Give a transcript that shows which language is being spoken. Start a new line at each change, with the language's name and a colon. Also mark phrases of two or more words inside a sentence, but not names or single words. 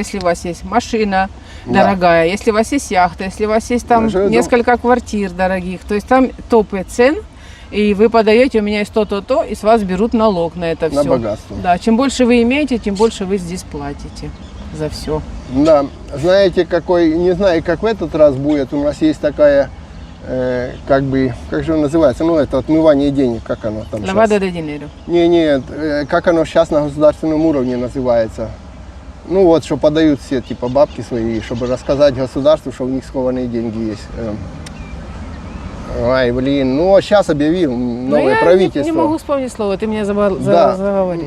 Russian: Если у вас есть машина дорогая, если у вас есть яхта, если у вас есть там несколько квартир дорогих, то есть там топы цен, и вы подаете, у меня есть то-то, и с вас берут налог на это все. На богатство. Да, чем больше вы имеете, тем больше вы здесь платите за все. Да, знаете, какой, не знаю, как в этот раз будет, у нас есть такая, как же она называется, ну, это отмывание денег, как оно там
Spanish: Lavado de dinero.
Russian: Нет, как оно сейчас на государственном уровне называется. Ну, вот, что подают все, типа, бабки свои, чтобы рассказать государству, что у них скованные деньги есть. Ай, блин, ну, сейчас объявил новое правительство. Я не могу вспомнить слово, ты меня заговорил.